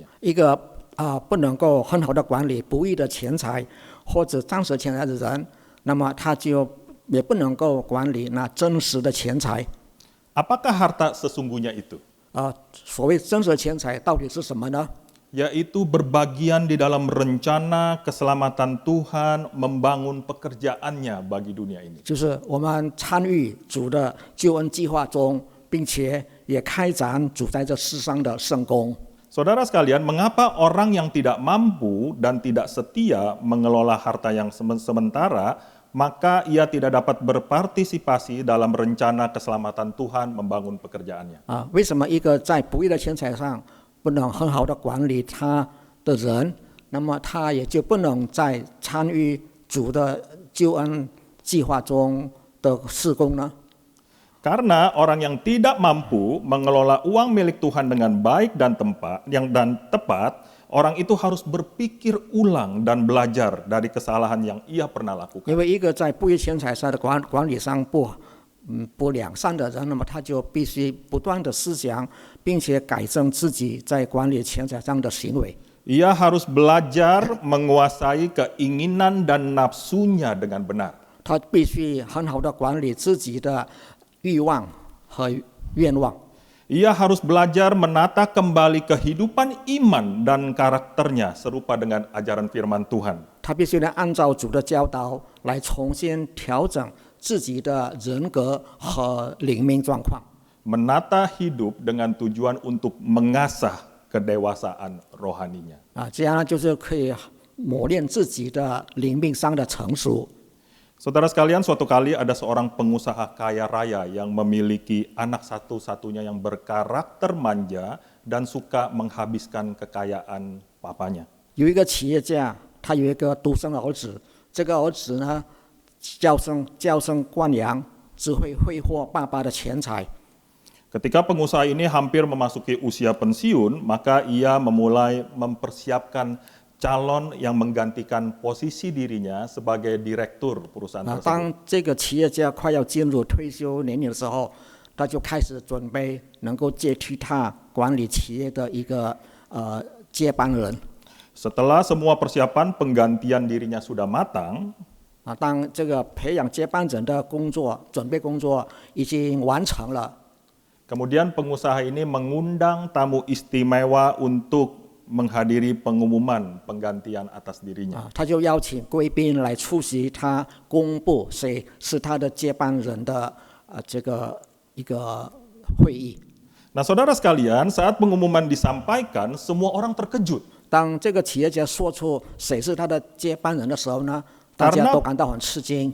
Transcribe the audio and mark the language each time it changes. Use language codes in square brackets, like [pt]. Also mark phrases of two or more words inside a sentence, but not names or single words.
[zh] 一个不能够很好的管理不义的钱财或者暂时钱财的人，那么他就也不能够管理那真实的钱财。 [id] Apakah harta sesungguhnya itu? [zh] 所谓真实的钱财到底是什么呢？ [id] Yaitu berbagian di dalam rencana keselamatan Tuhan membangun pekerjaannya bagi dunia ini. [zh] 就是我们参与主的救恩计划中，并且也开展主在这世上的圣工。 [id] Saudara sekalian, mengapa orang yang tidak mampu dan tidak setia mengelola harta yang sementara, maka ia tidak dapat berpartisipasi dalam rencana keselamatan Tuhan membangun pekerjaannya? [zh] 为什么一个在不义的钱财上不能很好的管理他的人，那么他也就不能在参与主的救恩计划中的事工呢？ [id] Karena orang yang tidak mampu mengelola uang milik Tuhan dengan baik dan tepat, orang itu harus berpikir ulang dan belajar dari kesalahan yang ia pernah lakukan. [zh] 因为一个在不义钱财上的管理上不良善的人，那么他就必须不断的思想，并且改正自己在管理钱财上的行为。 [id] Ia harus belajar menguasai keinginan dan nafsunya dengan benar. [zh] 他必须很好的管理自己的欲望和愿望。 [id] Ia harus belajar menata kembali kehidupan iman dan karakternya serupa dengan ajaran firman Tuhan. [zh] 他必须按照主的教导来重新调整自己的人格和灵命状况。 [id] Menata hidup dengan tujuan untuk mengasah kedewasaan rohaninya. [zh] 这样呢，就是可以磨练自己的灵命上的成熟。 [id] Saudara sekalian, suatu kali ada seorang pengusaha kaya raya yang memiliki anak satu-satunya yang berkarakter manja dan suka menghabiskan kekayaan papanya. [zh] 有一个企业家，他有一个独生儿子，这个儿子呢，娇生惯养，只会挥霍爸爸的钱财。 [id] Ketika pengusaha ini hampir memasuki usia pensiun, maka ia memulai mempersiapkan calon yang menggantikan posisi dirinya sebagai direktur perusahaan [zh] 当 [id] tersebut. [zh] 这个企业家快要进入退休年龄的时候，他就开始准备能够接替他管理企业的一个接班人。 [id] Setelah semua persiapan penggantian dirinya sudah matang, [zh] 当这个培养接班人的准备工作已经完成了， [id] kemudian pengusaha ini mengundang tamu istimewa untuk menghadiri pengumuman penggantian atas dirinya. [zh] 他就邀请贵宾来出席他公布谁是他的接班人的这个一个会议。 [id] Nah, saudara sekalian, saat pengumuman disampaikan, semua orang terkejut. [zh] 当这个企业家说出谁是他的接班人的时候呢，大家都感到很吃惊。